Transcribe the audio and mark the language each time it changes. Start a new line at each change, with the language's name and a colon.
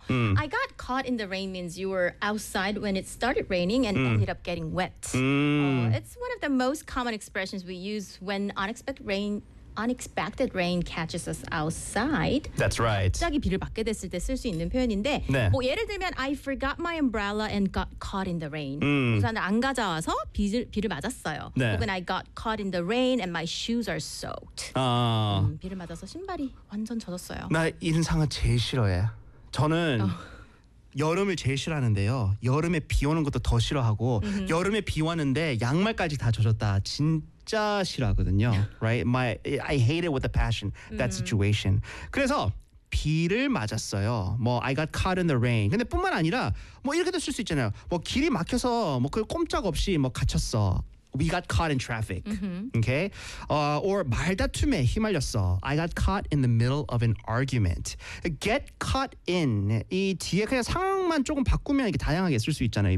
English: I got caught in the rain means you were outside when it started raining and ended up getting wet. It's one of the most common expressions we use when unexpected rain catches us outside. That's right.
Korean: 갑자기 비를 맞게 됐을 때 쓸 수 있는 표현인데 네. 뭐 예를 들면
English: I forgot my umbrella and got caught in the rain.
Korean: 우산을 안 가져와서 비를 맞았어요. 네. 혹은
English: I got caught in the rain and my shoes are soaked.
Korean: 비를 맞아서 신발이 완전 젖었어요. 나 이런 상황 제일 싫어해. 저는 여름을 제일 싫어하는데요. 여름에 비 오는 것도 더 싫어하고 여름에 비 왔는데 양말까지 다 젖었다. 진짜 싫어하거든요.
English: Right? I hate it with a passion. That situation.
Korean: 그래서 비를 맞았어요. 뭐
English: I got caught in the rain.
Korean: 근데 뿐만 아니라 뭐 이렇게도 쓸 수 있잖아요. 뭐 길이 막혀서 뭐 그 꼼짝 없이 뭐 갇혔어.
English: We got caught in traffic. Okay?
Korean: Or 말다툼에 휘말렸어.
English: I got caught in the middle of an argument. Get caught in.
Korean: 이 뒤에 그냥 상황만 조금 바꾸면 이게 다양하게 쓸 수 있잖아요. 이